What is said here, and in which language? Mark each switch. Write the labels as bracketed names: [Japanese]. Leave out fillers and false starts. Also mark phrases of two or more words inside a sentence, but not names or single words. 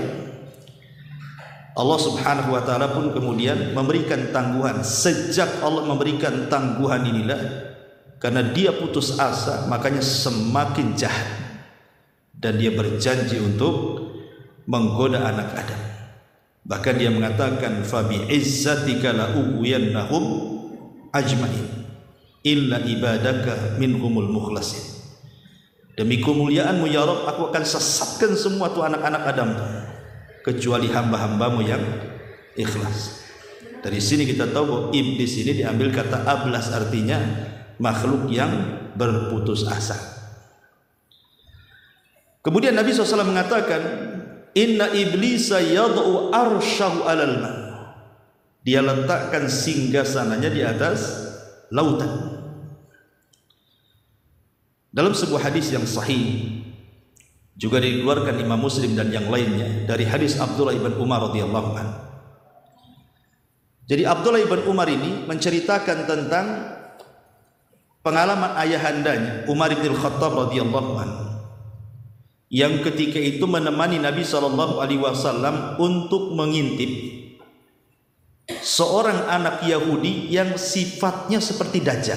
[Indonesian] Allah [Arabic] سبحانه وتعالى [Indonesian] pun kemudian memberikan tangguhan. Sejak Allah memberikan tangguhan inilah, karena dia putus asa, makanya semakin jahat dan dia berjanji untuk menggoda anak Adam. Bahkan dia mengatakan, [Arabic] فبعزتك لأغوينهم أجمعين إلا عبادك منهم المخلصين, [Indonesian] demi kemuliaanmu ya Rabb, aku akan sesatkan semua tu anak-anak Adam kecuali hamba-hambamu yang ikhlas. Dari sini kita tahu bahwa iblis ini diambil kata ablas, artinya makhluk yang berputus asa. Kemudian Nabi SAW mengatakan, [Arabic] إن إبليس يضع عرشه على الماء, [Indonesian] dia letakkan singgasananya di atas lautan. Dalam sebuah hadis yang sahih juga dikeluarkan Imam Muslim dan yang lainnya dari hadis Abdullah ibn Umar [Arabic] رضي الله عنه. [Indonesian] Jadi Abdullah ibn Umar ini menceritakan tentang pengalaman ayahandanya Umar bin Khattab [Arabic] رضي الله عنه, [Indonesian] yang ketika itu menemani Nabi SAW untuk mengintip seorang anak Yahudi yang sifatnya seperti Dajjal.